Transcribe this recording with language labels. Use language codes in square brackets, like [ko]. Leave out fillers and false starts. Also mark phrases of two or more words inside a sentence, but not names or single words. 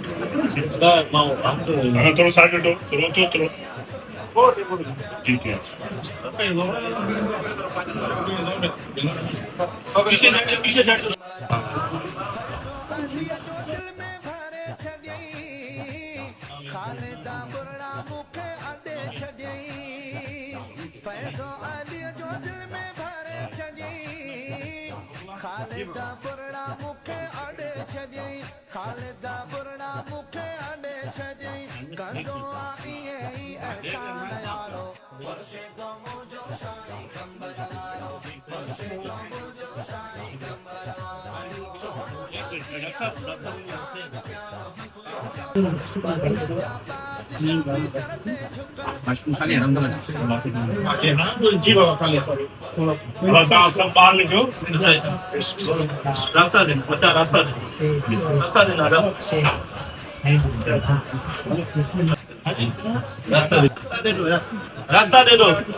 [ur] تھوڑا سائڈ ہٹو تھوڑا ٹھیک ہے پیچھے سائڈ [sd] खालिदा बुरड़ा मुखे अडे छॾियईं फैज़ो अली जो दिल में भरे छॾियईं खालिदा बुरड़ा मुखे अडे छॾियईं खालिदा बुरड़ा मुखे अडे छॾियईं कंदो आहे ईअं ई अहसान यारो वर्षे तो मुंहिंजो साईं कंबर वारो वर्षे तो मुंहिंजो साईं कंबर [ur] جی بابا خالی سوری سب باہر لکھو راستہ دیں بچہ راستہ دیں راستہ دیں راستہ دے دو